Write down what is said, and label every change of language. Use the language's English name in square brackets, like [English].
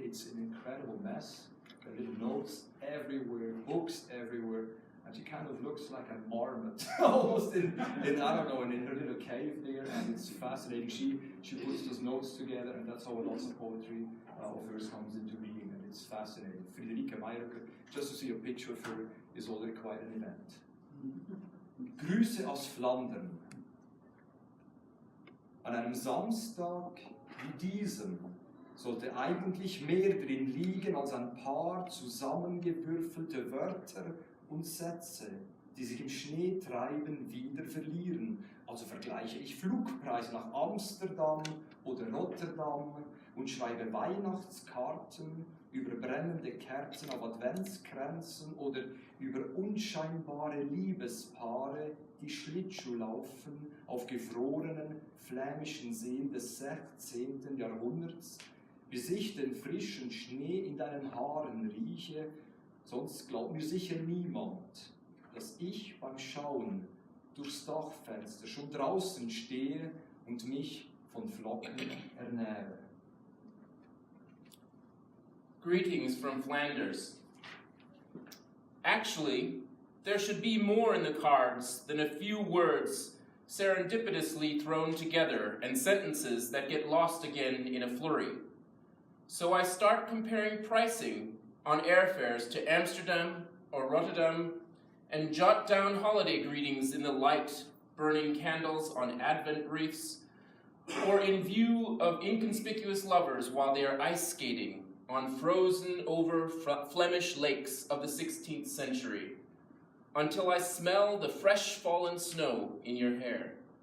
[English] It's an incredible mess. There are little notes everywhere, books everywhere, and she kind of looks like a marmot, almost in I don't know, in her little cave there, and it's fascinating. She puts those notes together, and that's how lots of poetry of hers comes into being, and it's fascinating. Friederike Mayroecker, just to see a picture of her is already quite an event. [German] Grüße aus Flandern. An einem Samstag wie diesem sollte eigentlich mehr drin liegen als ein paar zusammengewürfelte Wörter und Sätze, die sich im Schneetreiben wieder verlieren. Also vergleiche ich Flugpreise nach Amsterdam oder Rotterdam und schreibe Weihnachtskarten über brennende Kerzen auf Adventskränzen oder über unscheinbare Liebespaare, die Schlittschuh laufen auf gefrorenen flämischen Seen des 16. Jahrhunderts, bis ich den frischen Schnee in deinen Haaren rieche, sonst glaubt mir sicher niemand, dass ich beim Schauen durchs Dachfenster schon draußen stehe und mich von Flocken ernähre. [English] Greetings from Flanders. Actually, there should be more in the cards than a few words serendipitously thrown together and sentences that get lost again in a flurry. So I start comparing pricing on airfares to Amsterdam or Rotterdam and jot down holiday greetings in the light, burning candles on Advent wreaths, or in view of inconspicuous lovers while they are ice skating on frozen over Flemish lakes of the 16th century, until I smell the fresh fallen snow in your hair.